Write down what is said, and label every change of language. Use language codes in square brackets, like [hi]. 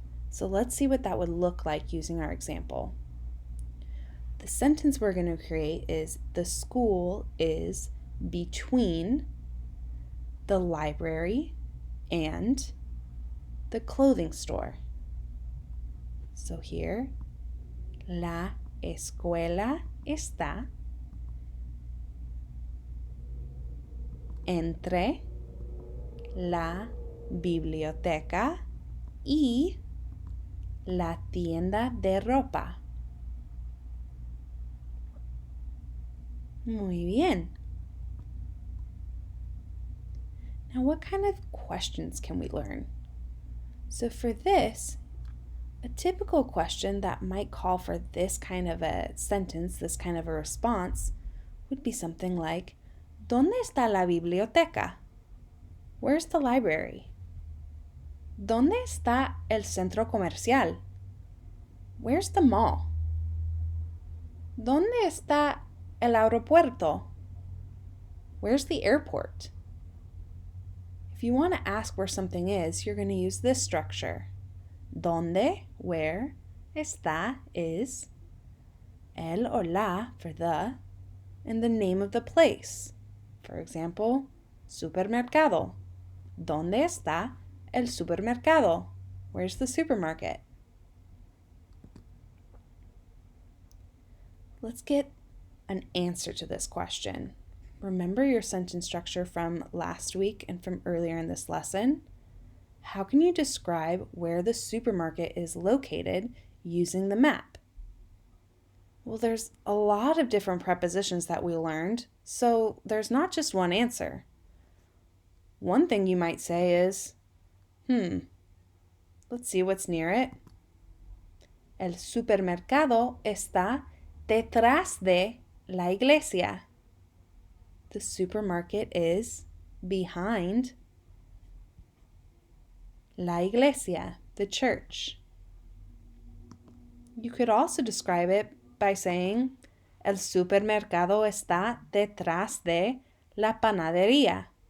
[en] So let's see what that would look like using our example. The sentence we're going to create is, the school is between the library and the clothing store. So here, [es] la escuela está entre la biblioteca y la tienda de ropa. Muy bien. [en] Now, what kind of questions can we learn? So for this, a typical question that might call for this kind of a sentence, this kind of a response, would be something like, [es] ¿Dónde está la biblioteca? [en] Where's the library? [es] ¿Dónde está el centro comercial? [en] Where's the mall? [es] ¿Dónde está el aeropuerto? [en] Where's the airport? If you want to ask where something is, you're going to use this structure. ¿Dónde, where, está, is, el or la for the, and the name of the place. For example, supermercado. [es] ¿Dónde está el supermercado? [en] Where's the supermarket? Let's get an answer to this question. Remember your sentence structure from last week and from earlier in this lesson? How can you describe where the supermarket is located using the map? Well, there's a lot of different prepositions that we learned, so there's not just one answer. One thing you might say is, let's see what's near it. [es] El supermercado está detrás de la iglesia. [en] The supermarket is behind la iglesia, the church. You could also describe it by saying, [es] el supermercado está detrás de la panadería.